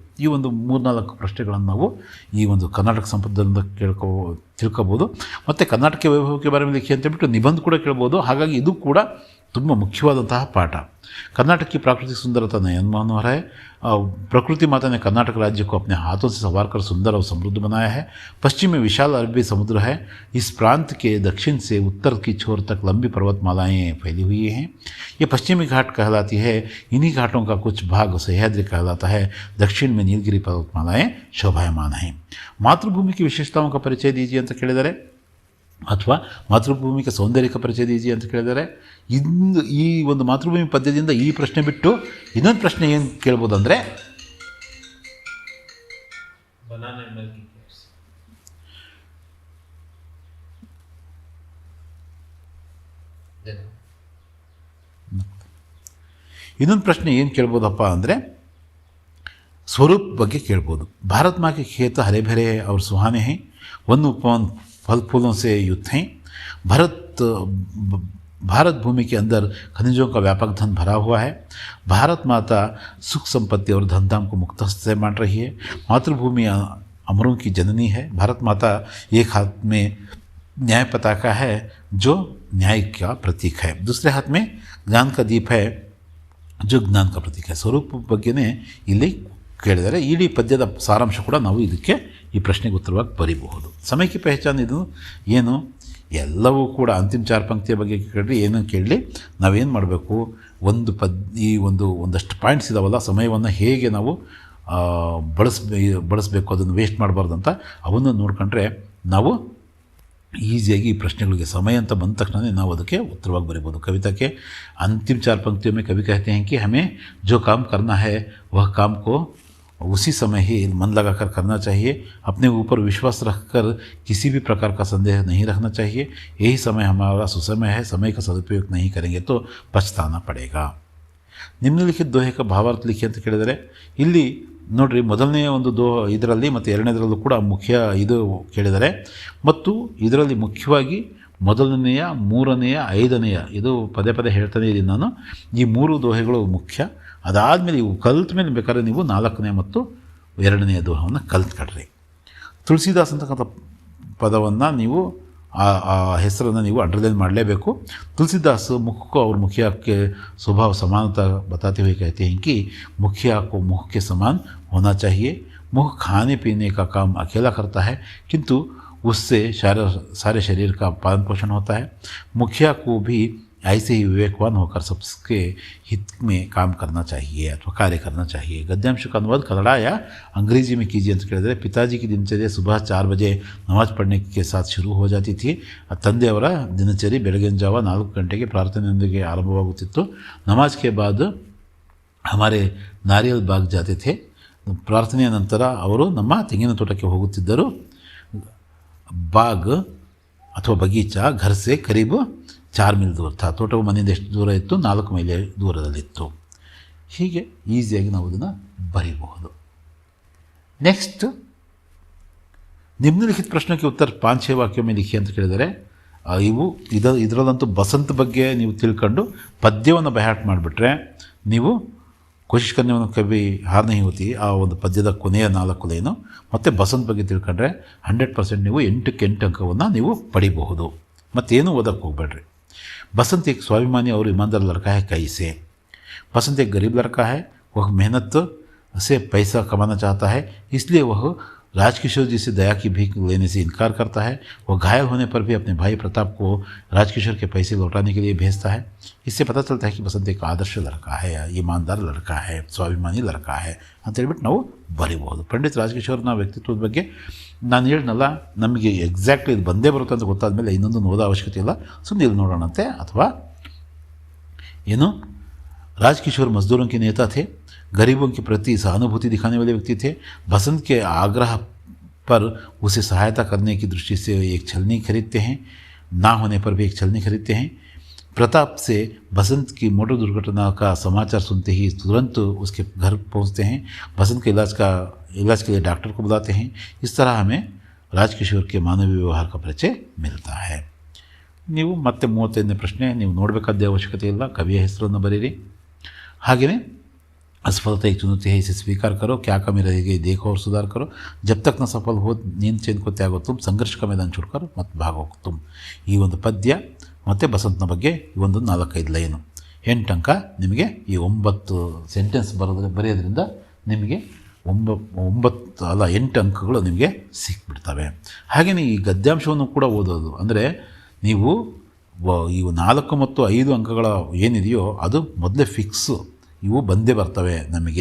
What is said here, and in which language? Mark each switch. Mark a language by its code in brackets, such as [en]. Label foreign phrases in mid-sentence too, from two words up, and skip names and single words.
[kn] ಈ ಒಂದು 3-4 ಪ್ರಶ್ನೆಗಳನ್ನು ನಾವು ಈ ಒಂದು ಕರ್ನಾಟಕ ಸಂಪದದಿಂದ ತಿಳ್ಕೊಬೋದು. ಮತ್ತು ಕರ್ನಾಟಕ ವೈಭವಕ್ಕೆ ಬಾರೆ ಮೇಲೆ ಲಿಖಿ ಅಂತೇಳ್ಬಿಟ್ಟು ನಿಬಂಧ ಕೂಡ ಕೇಳ್ಬೋದು. ಹಾಗಾಗಿ ಇದು ಕೂಡ ತುಂಬ ಮುಖ್ಯವಾದಂತಹ ಪಾಠ. [hi] कर्नाटक की प्राकृतिक सुंदरता नयन मनोहर है. प्रकृति माता ने कर्नाटक राज्य को अपने हाथों से संवार कर सुंदर और समृद्ध बनाया है. पश्चिम में विशाल अरबी समुद्र है. इस प्रांत के दक्षिण से उत्तर की छोर तक लंबी पर्वतमालाएँ फैली हुई हैं. ये पश्चिमी घाट कहलाती है. इन्हीं घाटों का कुछ भाग सह्याद्री कहलाता है. दक्षिण में नीलगिरी पर्वतमालाएँ शोभायमान हैं. मातृभूमि की विशेषताओं का परिचय दीजिए [kn] ಅಂತ ಕೇಳಿದರೆ, ಅಥವಾ [hi] मातृभूमि सौंदर्यक परिचय दीजिये [kn] ಅಂತ ಕೇಳಿದರೆ, ಇಂದು ಈ ಒಂದು ಮಾತೃಭೂಮಿ ಪದ್ಯದಿಂದ ಈ ಪ್ರಶ್ನೆ ಬಿಟ್ಟು ಇನ್ನೊಂದು ಪ್ರಶ್ನೆ ಏನು ಕೇಳ್ಬೋದು ಅಂದರೆ, ಇನ್ನೊಂದು ಪ್ರಶ್ನೆ ಏನು ಕೇಳ್ಬೋದಪ್ಪ ಅಂದರೆ स्वरूप ಬಗ್ಗೆ ಕೇಳ್ಬೋದು. [hi] भारत माँ के खेत हरे भरे और सुहाने हैं. वन उपवन फल फूलों से युक्त हैं. भारत भूमि के अंदर खनिजों का व्यापक धन भरा हुआ है. भारत माता सुख संपत्ति और धन धाम को मुक्त से बांट रही है. मातृभूमि अमरों की जननी है. भारत माता एक हाथ में न्याय पताका है जो न्याय का प्रतीक है. दूसरे हाथ में ज्ञान का दीप है जो ज्ञान का प्रतीक है. [kn] स्वरूप बग्ಗೆನೇ ಇಲ್ಲಿ ಕೇಳಿದರೆ ಇಡೀ ಪದ್ಯದ ಸಾರಾಂಶ ಕೂಡ ನಾವು ಇದಕ್ಕೆ ಈ ಪ್ರಶ್ನೆಗೆ ಉತ್ತರವಾಗಿ ಬರೀಬಹುದು. ಸಮಯಕ್ಕೆ ಪಹಚಾನ ಇದು ಏನು, ಎಲ್ಲವೂ ಕೂಡ ಅಂತಿಮ 4 ಪಂಕ್ತಿಯ ಬಗ್ಗೆ ಕೇಳಿ ಏನೋ ಕೇಳಲಿ, ನಾವೇನು ಮಾಡಬೇಕು, ಒಂದಷ್ಟು ಪಾಯಿಂಟ್ಸ್ ಇದಾವಲ್ಲ, ಸಮಯವನ್ನು ಹೇಗೆ ನಾವು ಬಳಸಬೇಕು, ಅದನ್ನು ವೇಸ್ಟ್ ಮಾಡಬಾರ್ದು ಅಂತ ಅವನ್ನು ನೋಡ್ಕೊಂಡ್ರೆ ನಾವು ಈಸಿಯಾಗಿ ಈ ಪ್ರಶ್ನೆಗಳಿಗೆ ಸಮಯ ಅಂತ ಬಂದ ತಕ್ಷಣ ನಾವು ಅದಕ್ಕೆ उत्तरವಾಗಿ ಬರೀಬೋದು। [hi] कविता के अंतिम 4 पंक्तियों में कवि कहते हैं कि हमें जो काम करना है वह काम को उसी समय ही मन लगाकर करना चाहिए। अपने ऊपर विश्वास रखकर किसी भी प्रकार का संदेह नहीं रखना चाहिए। यही समय हमारा सुसमय है। समय का सदुपयोग नहीं करेंगे तो पछताना पड़ेगा। निम्नलिखित दोहे का भावार्थ लिखी [kn] ಅಂತ ಕೇಳಿದರೆ ಇಲ್ಲಿ ನೋಡ್ರಿ, ಮೊದಲನೆಯ ಒಂದು ಇದರಲ್ಲಿ ಮತ್ತು ಎರಡನೇದರಲ್ಲೂ ಕೂಡ ಮುಖ್ಯ ಇದು ಕೇಳಿದರೆ, ಮತ್ತು ಇದರಲ್ಲಿ ಮುಖ್ಯವಾಗಿ ಮೊದಲನೆಯ, ಮೂರನೆಯ, ಐದನೆಯ ಇದು ಪದೇ ಪದೇ ಹೇಳ್ತಾನೆ ಇದ್ದೀನಿ ನಾನು, ಈ 3 ದೋಹೆಗಳು ಮುಖ್ಯ। ಅದಾದಮೇಲೆ ಇವು ಕಲ್ತ ಮೇಲೆ ಬೇಕಾದ್ರೆ ನೀವು 4ನೇ ಮತ್ತು 2ನೆಯ ದೋಹವನ್ನು ಕಲ್ತ್ಕೊಳ್ರಿ। ತುಳಸಿದಾಸ್ ಅಂತಕ್ಕಂಥ ಪದವನ್ನು ನೀವು ಆ ಹೆಸರನ್ನು ನೀವು ಅಂಡರ್ಲೈನ್ ಮಾಡಲೇಬೇಕು। [hi] तुलसीदास मुख को और मुखिया के स्वभाव समानता बताते हुए कहते हैं कि मुखिया को मुख के समान होना चाहिए। मुख खाने पीने का काम अकेला करता है, किंतु उससे सारे शरीर का पालन पोषण होता है। मुखिया को भी ऐसे ही विवेकवान होकर सबके हित में काम करना चाहिए अथवा कार्य करना चाहिए। गद्यांश का अनुवाद कन्नड़ या अंग्रेजी में कीजिए [kn] ಅಂತ ಕೇಳಿದರೆ, [hi] पिताजी की दिनचर्या सुबह 4 बजे नमाज पढ़ने के साथ शुरू हो जाती थी। [kn] ತಂದೆಯವರ ದಿನಚರಿ ಬೆಳಗಿನ ಜಾವ 4 ಗಂಟೆಗೆ ಪ್ರಾರ್ಥನೆಯೊಂದಿಗೆ ಆರಂಭವಾಗುತ್ತಿತ್ತು। [hi] ನಮಾಜ್ के बाद हमारे नारियल बाग जाते थे। [kn] ಪ್ರಾರ್ಥನೆಯ ನಂತರ ಅವರು ನಮ್ಮ ತೆಂಗಿನ ತೋಟಕ್ಕೆ ಹೋಗುತ್ತಿದ್ದರು। [hi] ಬಾಗ್ ಅಥವಾ ಬಗೀಚಾ घर से करीब 4 मील दूर था। [kn] ತೋಟವು ಮನೆಯಿಂದ ಎಷ್ಟು ದೂರ ಇತ್ತು? 4 ಮೈಲಿ ದೂರದಲ್ಲಿತ್ತು। ಹೀಗೆ ಈಸಿಯಾಗಿ ನಾವು ಅದನ್ನು ಬರೀಬಹುದು। ನೆಕ್ಸ್ಟ್, ನಿಮ್ನಲಿಖಿತ ಪ್ರಶ್ನೆಗೆ ಉತ್ತರ 5-6 ವಾಕ್ಯ ಮೇಲೆ ಲಿಖಿ ಅಂತ ಕೇಳಿದರೆ, ಇದರಲ್ಲಂತೂ ಬಸಂತ ಬಗ್ಗೆ ನೀವು ತಿಳ್ಕೊಂಡು ಪದ್ಯವನ್ನು ಬೈಹಾಟ್ ಮಾಡಿಬಿಟ್ರೆ ನೀವು [hi] कोशिश करने कवि हार नहीं होती [kn] ಆ ಒಂದು ಪದ್ಯದ ಕೊನೆಯ 4 ಲೈನು ಮತ್ತು ಬಸಂತ ಬಗ್ಗೆ ತಿಳ್ಕೊಂಡ್ರೆ 100% ನೀವು 8ಕ್ಕೆ 8 ಅಂಕವನ್ನು ನೀವು ಪಡಿಬಹುದು। ಮತ್ತೇನು ಓದಕ್ಕೆ ಹೋಗಬೇಡ್ರಿ। [hi] बसंत एक स्वाभिमानी और ईमानदार लड़का है कैसे। बसंत एक गरीब लड़का है, वह मेहनत से पैसा कमाना चाहता है, इसलिए वह राजकिशोर जी से दया की भीख लेने से इनकार करता है। वह घायल होने पर भी अपने भाई प्रताप को राजकिशोर के पैसे लौटाने के लिए भेजता है। इससे पता चलता है कि बसंत एक आदर्श लड़का है, ईमानदार लड़का है, स्वाभिमानी लड़का है [kn] ಅಂತ ಹೇಳ್ಬಿಟ್ಟು ನಾವು ಬರೀಬಹುದು। ಪಂಡಿತ್ ರಾಜಕಿಶೋರ್ನ ವ್ಯಕ್ತಿತ್ವದ ಬಗ್ಗೆ ನಾನು ಹೇಳಿದ್ನಲ್ಲ, ನಮಗೆ ಎಕ್ಸಾಕ್ಟ್ಲಿ ಇದು ಬಂದೇ ಬರುತ್ತೆ ಅಂತ ಗೊತ್ತಾದ ಮೇಲೆ ಇನ್ನೊಂದು ಓದೋ ಅವಶ್ಯಕತೆ ಇಲ್ಲ, ಸುಮ್ಮನೆ ಇಲ್ಲಿ ನೋಡೋಣಂತೆ। ಅಥವಾ ಏನು, [hi] राजकिशोर मजदूरों के नेता थे, गरीबों के प्रति सहानुभूति दिखाने वाले व्यक्ति थे। बसंत के आग्रह पर उसे सहायता करने की दृष्टि से एक छलनी खरीदते हैं, ना होने पर भी एक छलनी खरीदते हैं। प्रताप से बसंत की मोटर दुर्घटना का समाचार सुनते ही तुरंत उसके घर पहुंचते हैं। बसंत के इलाज के लिए डॉक्टर को बुलाते हैं। इस तरह हमें राजकिशोर के मानवीय व्यवहार का परिचय मिलता है। [kn] ನೀವು ಮತ್ತೆ 35ನೇ ಪ್ರಶ್ನೆ ನೀವು ನೋಡಬೇಕಾದ ಅವಶ್ಯಕತೆ ಇಲ್ಲ, ಕವಿಯ ಹೆಸರನ್ನು ಬರೀರಿ। [hi] ಹಾಗೆಯೇ असफलता एक चुनौती है, इसे स्वीकार करो, क्या कमी रहेगी देखो और सुधार करो, जब तक न सफल हो नींद चैन को त्यागो तुम, संघर्ष का मैदान छोड़कर मत भागो तुम। [kn] ಈ ಒಂದು ಪದ್ಯ ಮತ್ತು ಬಸಂತನ ಬಗ್ಗೆ ಈ ಒಂದು 4-5 ಲೈನು 8 ಅಂಕ ನಿಮಗೆ ಈ 9 ಸೆಂಟೆನ್ಸ್ ಬರೆಯೋದ್ರಿಂದ ನಿಮಗೆ 8 ಅಂಕಗಳು ನಿಮಗೆ ಸಿಕ್ಬಿಡ್ತವೆ। ಹಾಗೆಯೇ ಈ ಗದ್ಯಾಂಶವನ್ನು ಕೂಡ ಓದೋದು ಅಂದರೆ ನೀವು ಈ 4 ಮತ್ತು 5 ಅಂಕಗಳ ಏನಿದೆಯೋ ಅದು ಮೊದಲೇ ಫಿಕ್ಸು, ಇವು ಬಂದೇ ಬರ್ತವೆ ನಮಗೆ।